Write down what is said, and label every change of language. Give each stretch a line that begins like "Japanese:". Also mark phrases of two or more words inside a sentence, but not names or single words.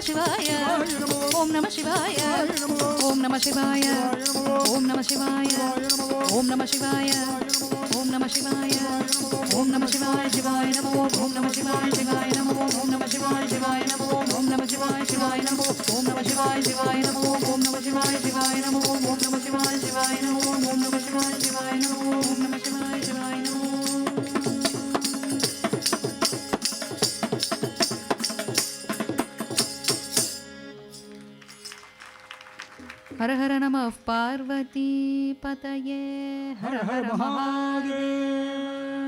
Sanskrit: शिवाय ॐ नमः शिवाय ॐ नमः शिवाय ॐ नमः शिवाय ॐ नमः शिवाय ॐ नमः शिवाय ॐ नमः शिवाय शिवाय नमो ॐ नमः शिवाय शिवाय नमो ॐ नमः शिवाय शिवाय नमो ॐ नमः शिवाय शिवाय नमो ॐ नमः शिवाय शिवाय नमो ॐ नमः शिवाय शिवाय नमो ॐ नमः शिवाय शिवाय नमो ॐ नमः शिवाय शिवाय नमो ॐ नमः शिवाय शिवाय नमो. हर हर नमः पार्वती पतये हर हर महादेव.